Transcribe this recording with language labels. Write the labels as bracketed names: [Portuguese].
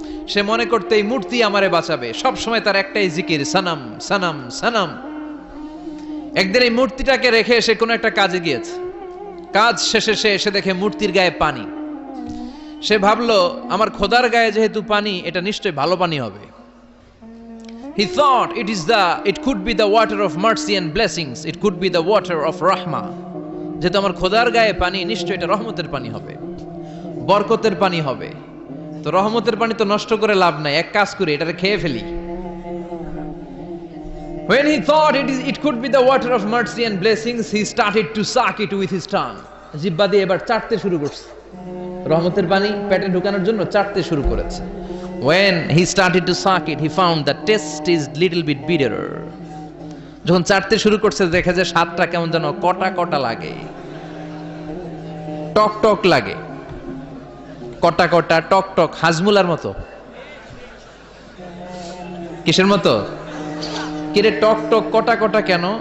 [Bangla] সে মনে করতে এই মূর্তি আমারে বাঁচাবে, সব সময় তার একটাই জিকির, সানাম সানাম সানাম। একদিন এই মূর্তিটাকে রেখে সে কোনো একটা কাজে গিয়েছে। কাজ শেষে সে এসে দেখে মূর্তির গায়ে পানি। সে ভাবলো আমার খোদার গায়ে যেহেতু পানি, এটা নিশ্চয়ই ভালো পানি হবে। [English] He thought it could be the water of mercy and blessings, it could be the water of rahmah. [Bangla] যেহেতু আমার খোদার গায়ে পানি, নিশ্চয়ই এটা রহমতের পানি হবে, বরকতের পানি হবে। তো রহমতের পানি তো নষ্ট করে লাভ নাই, এক কাজ করি এটাকে খেয়ে ফেলি। [English] When he thought it could be the water of mercy and blessings, he started to suck it with his tongue. [Bangla] জিহ্বা দিয়ে এবার চাটতে শুরু করছে। রহমতের পানি পেটে ঢোকানোর জন্য চাটতে শুরু করেছে। [English] When he started to suck it, he found the taste is little bit bitter. [Bangla] যখন চাটতে শুরু করছে দেখে যে স্বাদটা কেমন যেন কটা কটা লাগে, টক টক লাগে, কটা কটা টক টক, হাজমুলার মতো। কিসের মতো? কিরে টক টক কটা কটা কেন?